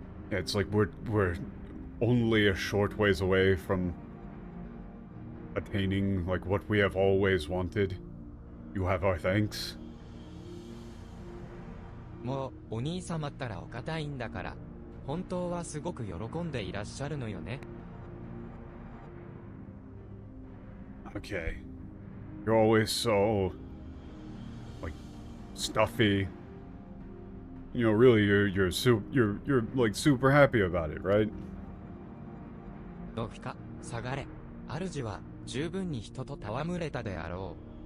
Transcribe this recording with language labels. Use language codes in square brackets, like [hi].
[en] Yeah, it's like we're only a short ways away from attaining, like, what we have always wanted. You have our thanks. [ja] もう、お兄様ったらお堅いんだから。本当はすごく喜んでいらっしゃるのよね。 [en] Okay. You're always so, like, stuffy. Really, you're like super happy about it, right? [ja] ドフィカ、下がれ。主は十分に人と戯れたであろ